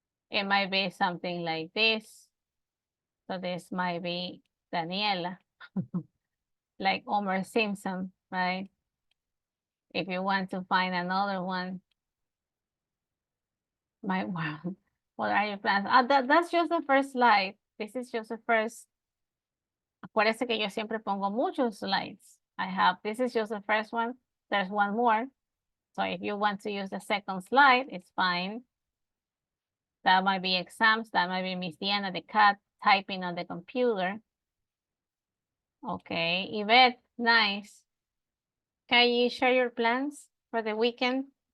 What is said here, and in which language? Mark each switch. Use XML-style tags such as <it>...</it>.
<en>It might be something like this. So this might be Daniela, like Homer Simpson, right? If you want to find another one, what are your plans? That's just the first slide. This is just the first.</en> <es>Acuérdense que yo siempre pongo muchos slides.</es> <en>This is just the first one. There's one more. So if you want to use the second slide, it's fine. That might be exams. That might be Miss Diana, the cat, typing on the computer. Okay, Yvette, nice. Can you share your plans for the weekend?</en>